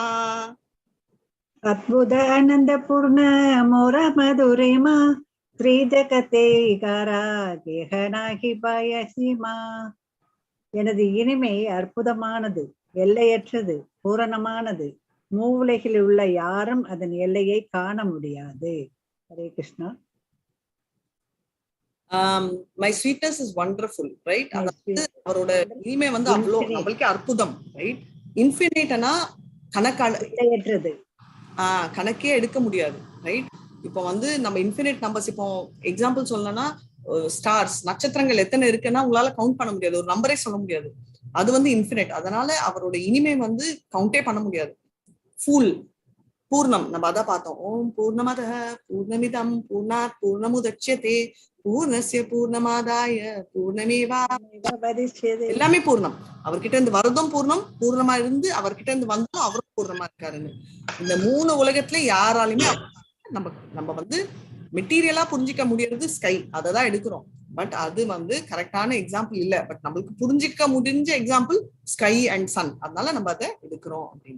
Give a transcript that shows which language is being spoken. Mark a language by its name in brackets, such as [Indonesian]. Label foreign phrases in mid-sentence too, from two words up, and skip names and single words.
[Bangla] অদ্ভুত আনন্দ পূর্ণ মোরা মধুরিমা ত্রিজগতে ইহারাৎ কেহা নাহি পায় সিংহা. [Tamil] எனது இனிமை அற்புதமானது, எல்லையற்றது, பூரணமானது. மூவுலகில் உள்ள யாரும் அதன் எல்லையை காண முடியாது. ஹரே கிருஷ்ணா. [English] My sweetness is wonderful, right? [Tamil] அதாவது அவரோட இனிமை வந்து அவ்வளோ நம்மளுக்கே அற்புதம், ரைட்? இன்ஃபினிட்னா கணக்கானது, கணக்கே எடுக்க முடியாது, ரைட்? இப்போ வந்து நம்ம [English] infinite numbers, [Tamil] இப்போ எக்ஸாம்பிள் சொல்லணும்னா ஸ்டார்ஸ், நட்சத்திரங்கள் எத்தனை இருக்குன்னா உங்களால கவுண்ட் பண்ண முடியாது, ஒரு நம்பரே சொல்ல முடியாது. அது வந்து இன்ஃபினிட். அதனால அவரோட இனிமை வந்து கவுண்டே பண்ண முடியாது. ஃபுல் பூர்ணம், நம்ம அதான் பார்த்தோம். [Sanskrit] ओम् पूर्णमद पूर्णमिदम् पूर्णात् पूर्णमुदच्यते पूर्णस्य पूर्णमादाय पूर्णमेवा. [Tamil] எல்லாமே பூர்ணம். அவர்கிட்ட இருந்து வரதும் பூர்ணம், பூர்ணமா இருந்து அவர்கிட்ட இருந்து வந்தோம் அவரும் பூர்ணமா இருக்காருன்னு. இந்த மூணு உலகத்துல யாராலுமே நம்ம வந்து மெட்டீரியலா புரிஞ்சிக்க முடியறது ஸ்கை, அதை தான் எடுக்கிறோம். பட் அது வந்து கரெக்டான எக்ஸாம்பிள் இல்ல. பட் நம்மளுக்கு புரிஞ்சிக்க முடிஞ்ச எக்ஸாம்பிள் [English] sky and sun, [Tamil] அதனால நம்ம அதை எடுக்கிறோம் அப்படின்னு.